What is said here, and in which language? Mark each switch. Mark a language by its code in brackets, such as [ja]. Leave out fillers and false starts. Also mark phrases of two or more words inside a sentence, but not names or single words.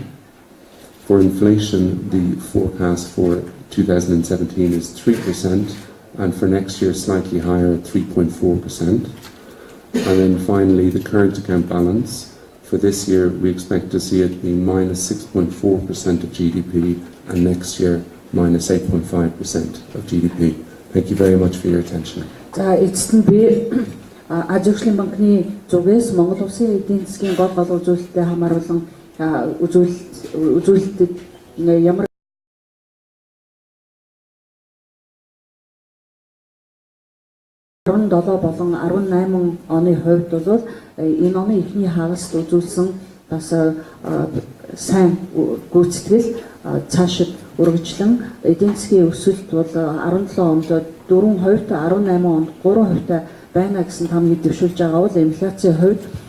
[en] For inflation, the forecast for 2017 is 3%, and for next year, slightly higher at 3.4%. And then finally, the current account balance. For this year, we expect to see it being minus 6.4% of GDP, and next year, minus 8.5% of GDP. Thank you very much for your attention. [mn] За эцэст нь би Азиатскийн банкны зүгээс Монгол улсын эдийн засгийн гол үзүүлэлтэд хамааруулан үзүүлэлтэд ямар 17 болон 18 оны хувьд бол энэ оны эхний хагаст үзүүлсэн бас сайн гүйцэтгэл цаашид өргөжлөн эдийн засгийн өсөлт бол 17 онд 4%, 18 онд 3% байна гэсэн тамгийг дэвшүүлж байгаа бол инфляцийн хувьд